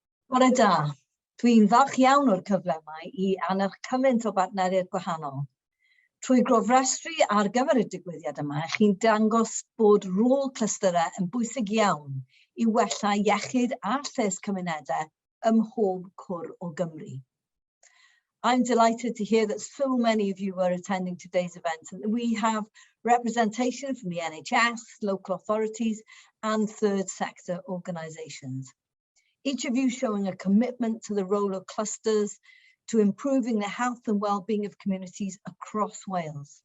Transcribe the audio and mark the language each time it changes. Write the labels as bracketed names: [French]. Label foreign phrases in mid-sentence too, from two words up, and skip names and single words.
[Welsh] Bore da, dwi'n falch iawn o'r cyfle yma I annych cymaint o bartneriaid gwahanol. Trwy gofrestru ar gyfer y digwyddiad yma, chi'n dangos bod rôl clysterau yn bwysig iawn I wella iechyd a lles cymunedau ym mhob cwr o Gymru. [English] I'm delighted to hear that so many of you are attending today's event and that we have representation from the NHS, local authorities and third sector organisations. Each of you showing a commitment to the role of clusters to improving the health and well-being of communities across Wales.